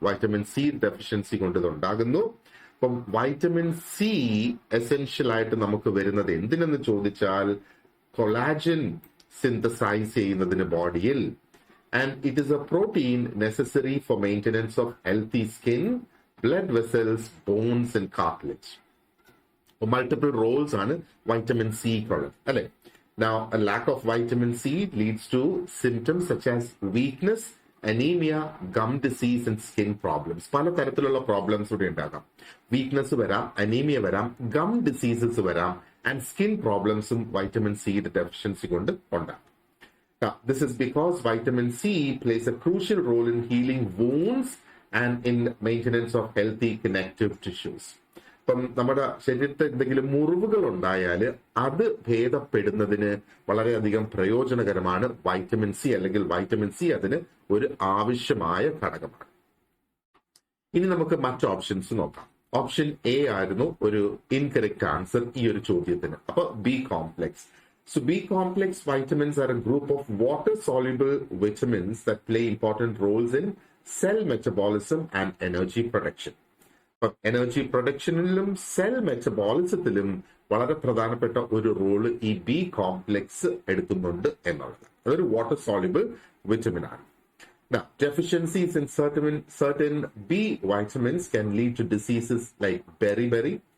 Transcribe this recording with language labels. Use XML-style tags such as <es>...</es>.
<ml>Vitamin C deficiency കൊണ്ട് ഇത് ഉണ്ടാകുന്നു. അപ്പം വൈറ്റമിൻ സി എസെൻഷ്യൽ ആയിട്ട് നമുക്ക് വരുന്നത് എന്തിനെന്ന് ചോദിച്ചാൽ കൊളാജൻ സിന്തസൈസ് ചെയ്യുന്നതിന് ബോഡിയിൽ.</ml> <en>And it is a protein necessary for maintenance of healthy skin, blood vessels, bones and cartilage.</en> <ml>Multiple Rolls ആണ് വൈറ്റമിൻ സിക്കുള്ളത്, അല്ലെ?</ml> <en>Now, a lack of vitamin C leads to symptoms such as weakness, anemia, gum disease and skin problems.</en> <ml>പല തരത്തിലുള്ള problems ഇവിടെ ഉണ്ടാകാം. Weakness വരാം, anaemia വരാം, gum diseases വരാം, and skin പ്രോബ്ലംസും vitamin സിയുടെ ഡെഫിഷ്യൻസി കൊണ്ട് ഉണ്ടാകും.</ml> <en>Now, this is because vitamin C plays a crucial role in healing wounds and in maintenance of healthy connective tissues.</en> <ml>ഇപ്പം നമ്മുടെ ശരീരത്തിൽ എന്തെങ്കിലും മുറിവുകൾ ഉണ്ടായാൽ അത് ഭേദപ്പെടുന്നതിന് വളരെയധികം പ്രയോജനകരമാണ് വൈറ്റമിൻ സി, അല്ലെങ്കിൽ വൈറ്റമിൻ സി അതിന് ഒരു ആവശ്യമായ ഘടകമാണ്. ഇനി നമുക്ക് മറ്റ് ഓപ്ഷൻസ് നോക്കാം. ഓപ്ഷൻ എ ആയിരുന്നു ഒരു ഇൻകറക്റ്റ് ആൻസർ ഈ ഒരു ചോദ്യത്തിന്. അപ്പൊ B complex.</ml> <en>So B complex vitamins are a group of water soluble vitamins that play important roles in cell metabolism and energy production.</en> <ml>Energy പ്രൊഡക്ഷനിലും cell മെറ്റബോളിസത്തിലും വളരെ പ്രധാനപ്പെട്ട ഒരു റോള് ഈ ബി കോംപ്ലെക്സ് എടുക്കുന്നുണ്ട് എന്നുള്ളത്. അതൊരു വാട്ടർ സോളിബിൾ വിറ്റമിൻ ആണ്.</ml> <en>Now, deficiencies in certain B vitamins can lead to diseases like beriberi.</en>